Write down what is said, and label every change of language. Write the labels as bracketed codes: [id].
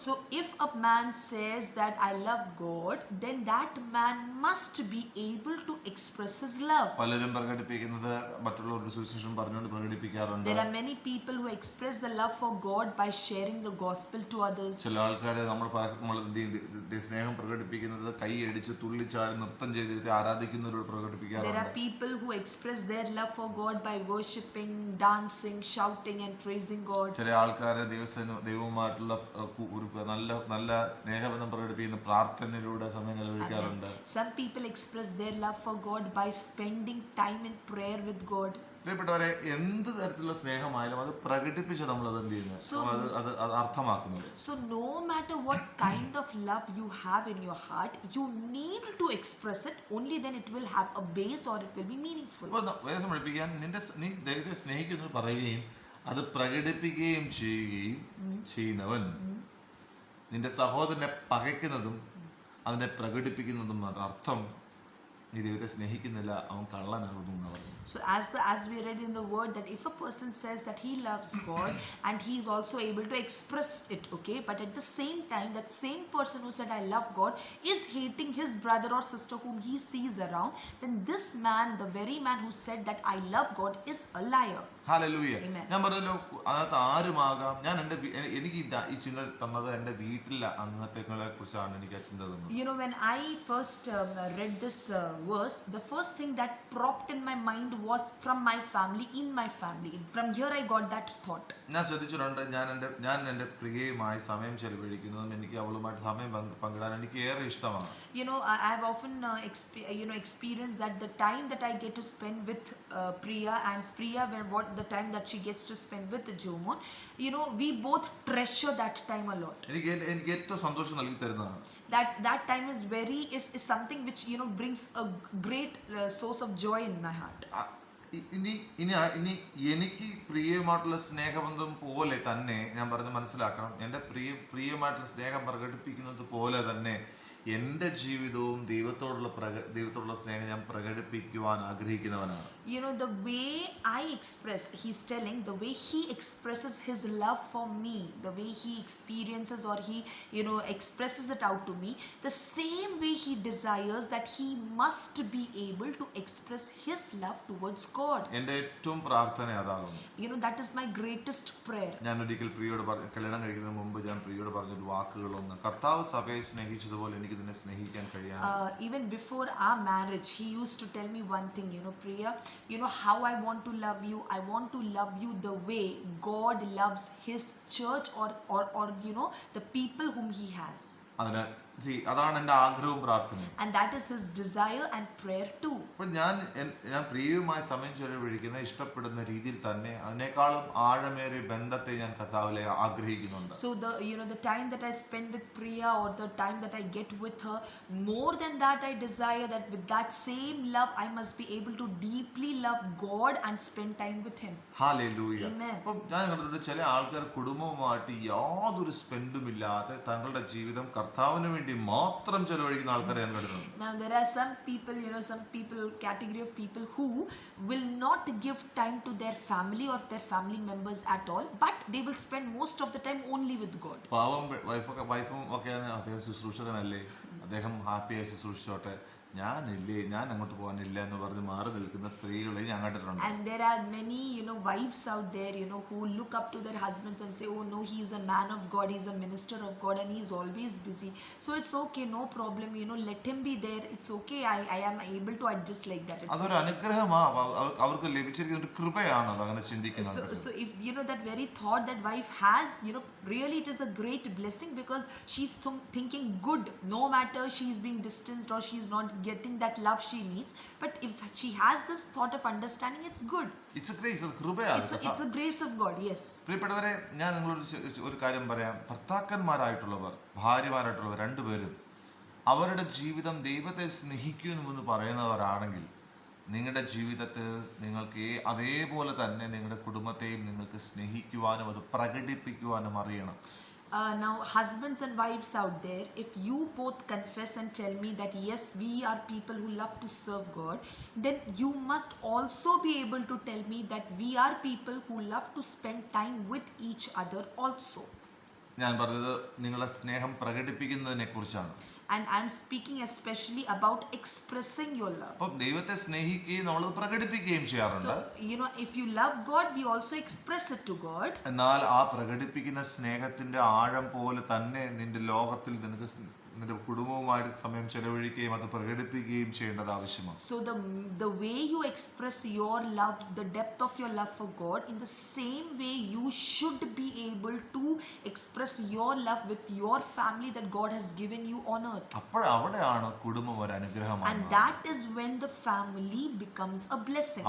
[en] So if a man says that I love God, then that man must be able to express his love. [ml] പലരും പ്രകടിപ്പിക്കുന്നത് മറ്റുള്ളവരുടെ സുവിശേഷം പറഞ്ഞുകൊണ്ട് പ്രകടിപ്പിക്കാറുണ്ട്. [en] There are many people who express the love for God by sharing the gospel to others. [ml] ചില ആൾക്കാർ നമ്മൾ സ്നേഹം പ്രകടിപ്പിക്കുന്നത് കൈയടിച്ച് തുള്ളിച്ചാടി നൃത്തം ചെയ്തിട്ട് ആരാധിക്കുന്നവരോട് പ്രകടിപ്പിക്കാറുണ്ട്. [en] There are people who express their love for God by worshiping, dancing, shouting and praising God. [ml] ചില ആൾക്കാർ ദൈവവുമായിട്ടുള്ള ഒരു നല്ല സ്നേഹബന്ധം പ്രകടിപ്പിക്കുന്ന പ്രാർത്ഥനയിലൂടെ സമയം ചെലവഴിക്കാറുണ്ട്. [en] Some people express their love for God by spending time in prayer with God. [ml] പ്രിയപ്പെട്ടവരെ, എന്ത് തരത്തിലുള്ള സ്നേഹമായാലും അത് പ്രകടിപ്പിച്ച് നമ്മൾ അത് എന്ത് ചെയ്യുന്നു, അത് അർത്ഥമാക്കുന്നത്. [en] So no matter what kind of love you have in your heart, you need to express it. Only then it will have a base or it will be meaningful. [ml] അപ്പോൾ വേദം പഠിപ്പിക്കാൻ നീ ദൈവത്തെ സ്നേഹിക്കുന്നത് പറയുകയും അത് പ്രകടിപ്പിക്കുകയും ചെയ്യുന്നവൻ നിന്റെ സഹോദരനെ പകയ്ക്കുന്നതും അതിനെ പ്രകടിപ്പിക്കുന്നതും അർത്ഥം നീ ദൈവത്തെ സ്നേഹിക്കുന്നില്ല, അവൻ കള്ളനാകുന്നു എന്ന് പറഞ്ഞു. [en] So as we read in the word, that if a person says that he loves God and he is also able to express it, okay, but at the same time that same person who said I love God is hating his brother or sister whom he sees around, then this man, the very man who said that I love God, is a liar. [ml] Hallelujah. ഞാൻ പറഞ്ഞല്ലോ, അതിനകത്ത് ആരുമാകാം. എനിക്ക് ഈ ചിന്ത തന്നത് എൻ്റെ വീട്ടിലെ അംഗങ്ങളെ കുറിച്ചാണ് എനിക്ക് ആ ചിന്ത തന്നത്. [en] When I first read this verse, the first thing that propped in my mind was from my family, in my family. From here I got that thought. [ml] ഞാൻ ശ്രദ്ധിച്ചിട്ടുണ്ട്, ഞാൻ എൻ്റെ പ്രിയയുമായി സമയം ചെലവഴിക്കുന്നതും എനിക്ക് അവളുമായിട്ട് സമയം പങ്കിടാൻ എനിക്ക് ഏറെ ഇഷ്ടമാണ്. [en] I've often experienced that the time that I get to spend with Priya, and Priya, the time that she gets to spend with Jomon, we both treasure that time a lot. [ml] എനിക്ക് ഏറ്റവും സന്തോഷം നൽകി തരുന്നതാണ്. [en] That time is something which brings a great source of joy in my heart. [ml] ഇനി എനിക്ക് പ്രിയമായിട്ടുള്ള സ്നേഹബന്ധം പോലെ തന്നെ ഞാൻ പറഞ്ഞ് മനസ്സിലാക്കണം, എൻ്റെ പ്രിയമായിട്ടുള്ള സ്നേഹം പ്രകടിപ്പിക്കുന്നത് പോലെ തന്നെ എൻ്റെ ജീവിതവും ദൈവത്തോടുള്ള സ്നേഹം ഞാൻ പ്രകടിപ്പിക്കുവാൻ ആഗ്രഹിക്കുന്നവനാണ്. [en] The way I express, he's telling, the way he expresses his love for me, the way he experiences or he expresses it out to me, the same way he desires that he must be able to express his love towards God. [ml] എൻ്റെ ഏറ്റവും പ്രാർത്ഥന അതാകുന്നു. [en] That is my greatest prayer. [ml] ഞാൻ ഒരിക്കൽ പ്രിയോട് കല്യാണം കഴിക്കുന്നതിന് മുമ്പ് ഞാൻ പ്രിയോട് പറഞ്ഞൊരു വാക്കുകളൊന്ന്, കർത്താവ് സഭയെ സ്നേഹിച്ചതുപോലെ എനിക്ക് ഇതിനെ സ്നേഹിക്കാൻ കഴിയാൻ. [en] Even before our marriage, he used to tell me one thing, Priya, how I want to love you. I want to love you the way God loves his church or the people whom he has. [ml] അതിന് അതാണ് എൻ്റെ ആഗ്രഹവും പ്രാർത്ഥനയും. [en] And that is his desire and prayer too. [ml] അപ്പൊ ഞാൻ പ്രിയവുമായി സമയം ചെലവഴിക്കുന്ന ഇഷ്ടപ്പെടുന്ന രീതിയിൽ തന്നെ അതിനേക്കാളും ആഴമേറിയ ബന്ധത്തെ ഞാൻ കർത്താവിലെ ആഗ്രഹിക്കുന്നുണ്ട്. [en] So the time that I spend with Priya, or the time that I get with her, more than that I desire that with that same love I must be able to deeply love God and spend time with him. [ml] Hallelujah. [en] Amen. [ml] അപ്പം ഞാൻ കണ്ടിട്ടുണ്ട് ചില ആൾക്കാർ കുടുംബവുമായിട്ട് യാതൊരു സ്പെൻഡും ഇല്ലാതെ തങ്ങളുടെ ജീവിതം കർത്താവിന് വേണ്ടി മാത്രം ചെലവഴിക്കുന്ന ആൾക്കാരെ ഞാൻ കണ്ടിട്ടുണ്ട്. [en] Now there are some people, category of people who will not give time to their family or their family members at all, but they will spend most of the time only with God. [ml] പാവം വൈഫും ഒക്കെയാണ്, അദ്ദേഹം ശുശ്രൂഷകനല്ലേ, അദ്ദേഹം ഹാപ്പിയായി ശുശ്രൂഷിച്ചോട്ടെ, ഞാൻ അങ്ങോട്ട് പോകാനില്ല എന്ന് പറഞ്ഞ് മാറി നിൽക്കുന്ന സ്ത്രീകളെ ഞാൻ കണ്ടിട്ടുണ്ട്. [en] And there are many wives out there who look up to their husbands and say, oh no, he is a man of God, he is a minister of God, and he is always busy, so it's okay, no problem, let him be there, it's okay, I am able to adjust like that. [ml] അതൊരു അനുഗ്രഹമാണ്, അവർക്ക് ലഭിച്ചിരിക്കുന്ന ഒരു കൃപയാണ് അത് അങ്ങനെ ചിന്തിക്കുന്നത്. [en] So if that very thought that wife has, really it is a great blessing, because she's thinking good, no matter she is being distanced or she is not getting that love she needs, but if she has this thought of understanding, it's good. It's a grace, [ml] കൃപയാണ്. [en] It's a grace of God. Yes. [ml] പ്രിയപ്പെട്ടവരെ, ഞാൻ നിങ്ങളോട് ഒരു കാര്യം പറയാം. ഭർത്താക്കന്മാരായിട്ടുള്ളവർ, ഭാര്യമാരായിട്ടുള്ളവർ രണ്ടുപേരും അവരുടെ ജീവിതം ദൈവത്തെ സ്നേഹിക്കുമെന്ന് പറയുന്നവരാണെങ്കിൽ നിങ്ങളുടെ ജീവിതത്തിൽ നിങ്ങൾക്ക് അതേപോലെ തന്നെ നിങ്ങളുടെ കുടുംബത്തെയും നിങ്ങൾക്ക് സ്നേഹിക്കുവാനും അത് പ്രകടിപ്പിക്കുവാനും അറിയണം. [en] Now husbands and wives out there, if you both confess and tell me that yes, we are people who love to serve God, then you must also be able to tell me that we are people who love to spend time with each other also. [ml] ഞാൻ പറഞ്ഞത് നിങ്ങളുടെ സ്നേഹം പ്രകടിപ്പിക്കുന്നതിനെ കുറിച്ചാണ്. [en] And I'm speaking especially about expressing your love. [ml] അപ്പോൾ ദൈവത്തെ സ്നേഹിക്കുകയും നമ്മൾ പ്രകടിപ്പിക്കുകയും ചെയ്യാറുണ്ട്. [en] So if you love God, we also express it to God. [ml] എന്നാൽ ആ പ്രകടിപ്പിക്കുന്ന സ്നേഹത്തിന്റെ ആഴം പോലെ തന്നെ നിന്റെ ലോകത്തിൽ നിനക്ക് നിന്റെ കുടുംബവുമായിട്ട് സമയം ചെലവഴിക്കുകയും അത് പ്രകടിപ്പിക്കുകയും ചെയ്യേണ്ടത് ആവശ്യമാണ്. [en] So the way you express your love, the depth of your love for God, in the same way you should be able to express your love with your family that God has given you on earth. [ml] അവിടെയാണ് കുടുംബം ഒരു അനുഗ്രഹമാണ്. [en] And that is when the family becomes a blessing.